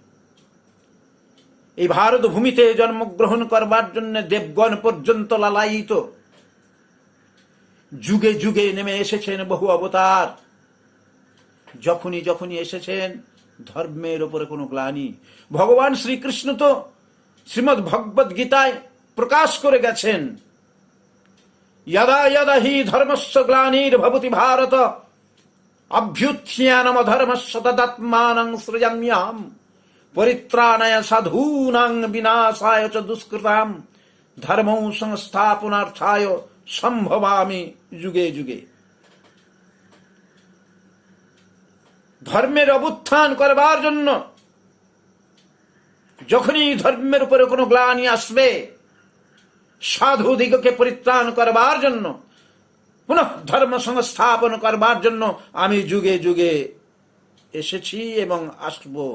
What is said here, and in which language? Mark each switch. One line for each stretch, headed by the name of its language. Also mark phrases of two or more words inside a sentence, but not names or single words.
Bangla: এই ভারত ভূমিতে জন্মগ্রহণ করবার জন্য দেবগণ পর্যন্ত লালায়িত। যুগে যুগে নেমে এসেছেন বহু অবতার। যখনই যখনই এসেছেন, ধর্মের ওপরে কোনো গ্লানি। ভগবান শ্রীকৃষ্ণ তো শ্রীমদ্ ভগবদ গীতায় প্রকাশ করে গেছেন,
Sanskrit: यदा यदा हि धर्मस्य ग्लानिर्भवति भारत অভ্যুত্থানমধর্মস্য তদাত্মানং সৃজাম্যহম পরিত্রাণায় সাধূনাং বিনাশায় চ দুষ্কৃতাম ধর্মং সংস্থাপনার্থায় সম্ভবামি যুগে যুগে।
Bangla: ধর্মের অবুত্থান করবার জন্য, যখনই ধর্মের উপরে কোনো গ্লানি আসবে, সাধু দিগকে পরিত্রাণ করবার জন্য, পুনঃ ধর্ম সংস্থাপন করবার জন্য আমি যুগে যুগে এসেছি এবং আসব।